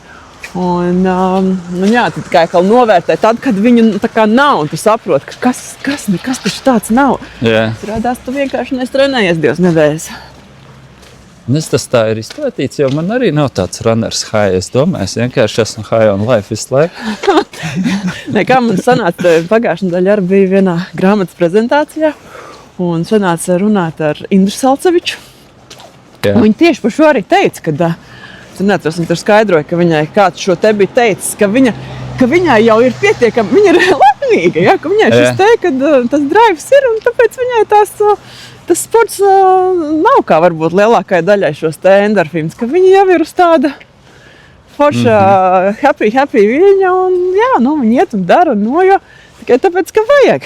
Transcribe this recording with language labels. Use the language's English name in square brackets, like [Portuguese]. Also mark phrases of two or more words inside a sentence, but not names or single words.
[Latvian] Un, tad kā novērtē tad, kad viņu tā kā nav, un tu saproti, ka kas taču tāds nav. Rādās, tu vienkārši trenējies 2 nedēļas. Tas tā ir izplatīts, jo man arī nav tāds [English] runners high. [Latvian] Es domāju, es vienkārši esmu [English] high on life [Latvian] visu laiku. Kā man sanāca, pagājušajā nedēļā arī bija vienā grāmatas prezentācijā, un sanāca runāt ar Indru Salceviču. Viņa tieši par šo arī teica, kad viņa tur skaidroja, ka viņai kāds šo te bija teicis, ka viņai jau ir pietiekami, viņa ir laimīga, ka viņai šis te, kad tas drives ir, un tāpēc viņai tas sports nav kā varbūt lielākai daļai šos te endorfīns, ka viņa jau ir uz tāda forša happy viļņa, un viņa iet un dara un nojo, tikai tāpēc, ka vajag.